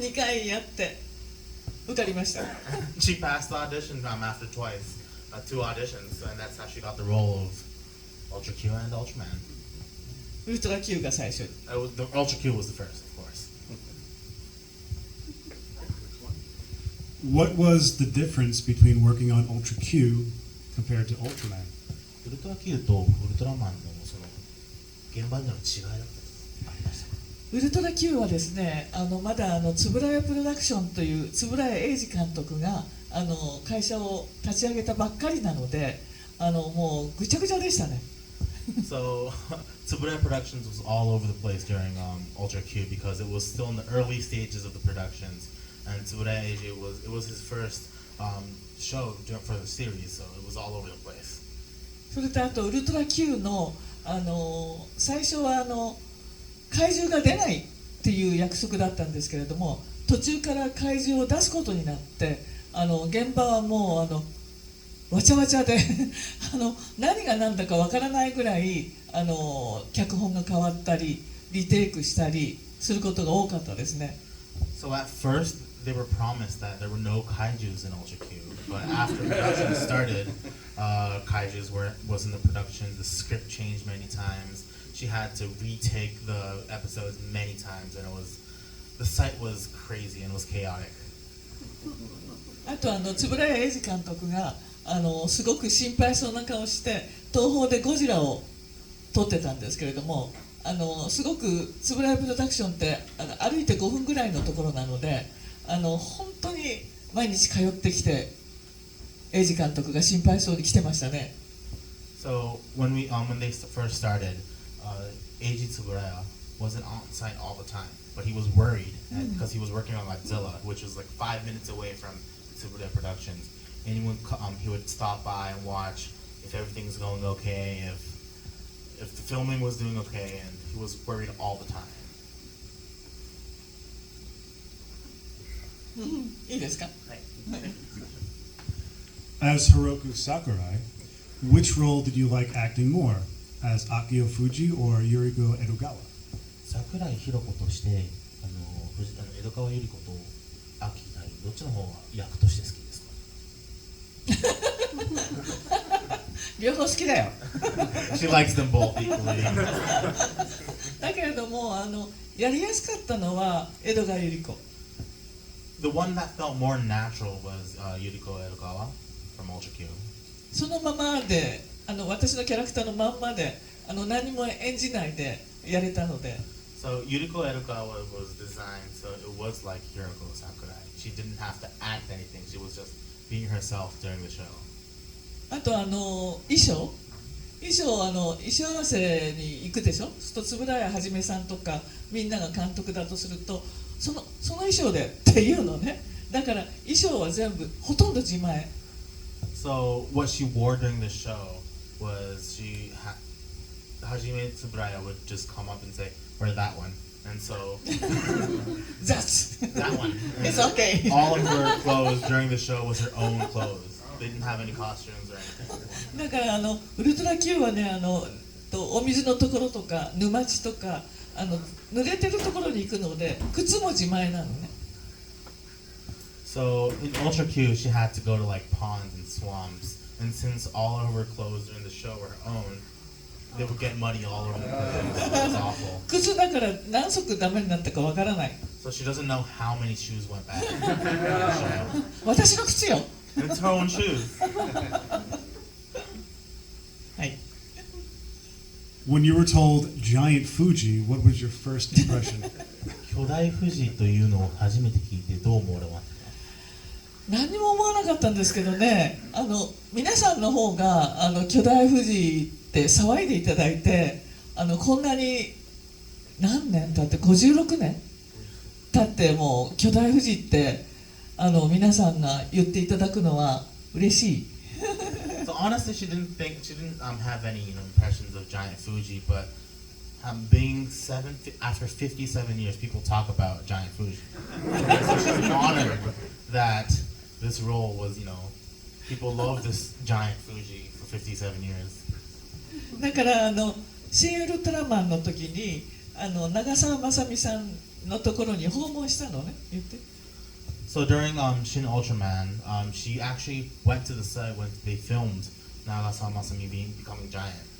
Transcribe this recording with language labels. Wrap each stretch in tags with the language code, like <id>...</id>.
<ja>で2回やって受かりました。</ja> <en>She passed the audition after twice, 2 auditions, and that's how she got the role of Ultra Q and Ultraman.</en> <ja>ウルトラ Q が最初。</ja> <en>The Ultra Q was the first, of course. What was the difference between working on Ultra Q compared to Ultraman?</en> <ja>ウルトラ Q とウルトラマンのその現場での違いだったりありましたか？ウルトラ Q はですね、まだつぶらやプロダクションという円谷英二監督が会社を立ち上げたばっかりなので、もうぐちゃぐちゃでしたね。</ja> <en>So, Tsuburaya Productions was all over the place during Ultra Q because it was still in the early stages of the productions, and Tsuburaya Eiji was his first show for the series, so it was all over the place.</en> <ja>それとあとウルトラ Q の最初は怪獣が出ないっていう約束だったんですけれども、途中から怪獣を出すことになって現場はもうわちゃわちゃで何が何だかわからないぐらい脚本が変わったりリテイクしたりすることが多かったですね。</ja> <en>So at first they were promised that there were no kaijus in Ultra Q, but after production started, kaijus was in the production. The script changed many times. She had to retake the episodes many times, and the site was crazy and was chaotic.</en> <ja>あと円谷英二監督がすごく心配そうな顔して東宝でゴジラを撮ってたんですけれども、すごく円谷プロダクションって歩いて5分ぐらいのところなので本当に毎日通ってきて英二監督が心配そうに来てましたね。</ja> <en>So when they first started, Eiji Tsuburaya wasn't on site all the time, but he was worried because he was working on Godzilla, which was like 5 minutes away from Tsuburaya Productions, and he would stop by and watch if everything's going okay, if the filming was doing okay, and he was worried all the time.</en> <ja>いいですか？</ja> <en>As Hiroko Sakurai, which role did you like acting more, as Akio Fuji or Yuriko Edogawa?</en> <ja>桜井弘子として江戸川百合子と秋大どっちの方が役として好きですか？両方好きだよ。</ja> <en>She likes them both equally.</en> <ja>だけれどもやりやすかったのは江戸川百合子。</ja> <en>The one that felt more natural was Yuriko Edogawa from Ultra Q.</en> <ja>そのままで私のキャラクターのまんまで何も演じないでやれたので。</ja> <en>So Yuriko Edokawa was designed so it was like Hiroko Sakurai. She didn't have to act anything. She was just being herself during the show.</en> <ja>あと衣装衣装合わせに行くでしょ。すると円谷はじめさんとかみんなが監督だとするとその衣装でっていうのね。だから衣装は全部ほとんど自前。</ja> <en>So what she wore during the show was Hajime Tsuburaya would just come up and say, "Wear that one," and so That's that one. It's okay. All of her clothes during the show was her own clothes. They didn't have any costumes or anything.</en> <ja>だからウルトラ Q はねお水のところとか沼地とか濡れてるところに行くので靴も自前なのね。</ja> <en>So in Ultra Q, she had to go to like ponds and swamps, and since all of her clothes during the show were her own, they would get muddy all over the place. It was awful.</en> <ja>靴だから何足ダメになったかわからない。</ja> <en>So she doesn't know how many shoes went bad in the show.</en> <ja>私の靴よ。</ja> <en>And it's her own shoes.</en> <ja>はい。</ja> <en>When you were told Giant Fuji, what was your first impression?</en> <ja>巨大富士というのを初めて聞いてどう思われましたか？何も思わなかったんですけどね。皆さんの方が巨大富士って騒いでいただいてこんなに何年経って56年経ってもう巨大富士って皆さんが言っていただくのは嬉しい。</ja> <en>So honestly, she didn't have any impressions of Giant Fuji, but after 57 years, people talk about Giant Fuji. So she's honored that this role was, people love this Giant Fuji for 57 years.</en> <ja>だから新ウルトラマンの時に長澤まさみさんのところに訪問したのね。言って。</ja> <en>So during Shin Ultraman, she actually went to the set when they filmed Nagasawa Masami becoming giant.</en>